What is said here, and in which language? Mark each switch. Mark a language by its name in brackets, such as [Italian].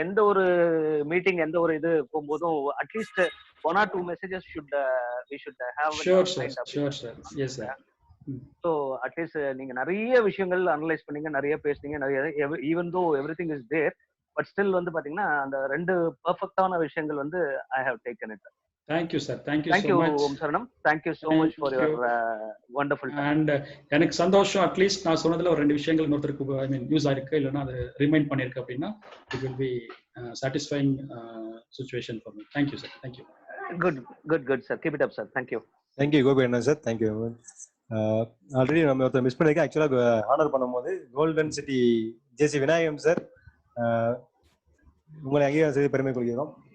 [Tamil] எந்த ஒரு மீட்டிங் எந்த ஒரு இது போகும்போதும் at least 1 or 2 messages [English] we should have Sure, sir. Sure, sir. Yes, sir. [Tamil] So at least நீங்க நிறைய விஷயங்கள் அனலைஸ் பண்ணீங்க, நிறைய பேசுனீங்க, நிறைய [English] even though everything is there, but still [Tamil] வந்து பாத்தீங்கன்னா அந்த 2 பெர்ஃபெக்ட்டான விஷயங்கள் வந்து [English] I have taken it. Thank you, sir. Thank you Thank so you, much. Om Saranam. Thank you so much for your wonderful time. [Tamil] And எனக்கு சந்தோஷம், at least நான் சொன்னதுல ஒரு 2 விஷயங்கள் இன்னொருத்தருக்கு ஐ மீன் யூஸ் ஆயிருக்கு, இல்லைன்னா அது ரிமைண்ட் பண்ணிருக்கு அப்படின்னா [English] it will be satisfying situation for me. Thank you, sir. Thank you. Good, sir. Keep it up, sir. Thank you. Thank you Gopi அண்ணா sir. Thank you. [Tamil] Already நம்ம ஒருத்தர் மிஸ் பண்ணிருக்கேன். ஆக்சுவலாக ஆனர் பண்ணும்போது கோல்டன் சிட்டி ஜேசி விநாயகம் சார் உங்களை அங்கீகாரம் செய்து பெருமை கொள்கிறோம்.